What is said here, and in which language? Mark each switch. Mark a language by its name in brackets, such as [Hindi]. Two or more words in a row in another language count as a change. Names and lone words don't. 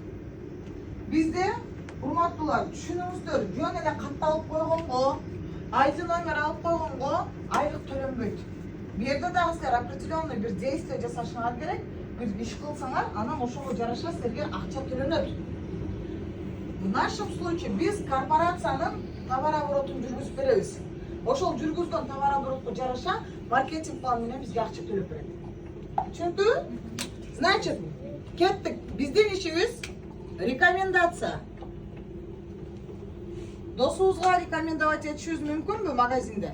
[Kyrgyz] Бизде урматтуулар, түшүнүңүздөр, жөн эле катталып койгонго, ID номер алып койгонго айлык төлөнбөйт. Бу жерде дагы силер определенный бир действие жасашыңар керек, бир иш кылсаңар, анан ошого жараша силерге акча төлөнөт. [Russian] В нашем случае [Kyrgyz] биз корпорациянын товарооборотун жүргүзүп беребиз. Ошол жүргүзгөн товарооборотко жараша маркетинг план менен бизге акча төлөп берет. Түшүндүңбү? Значит, кеттик. Биздин ишибиз рекомендация. Досуңузга рекомендовать этишибиз мүмкүнбү магазинде?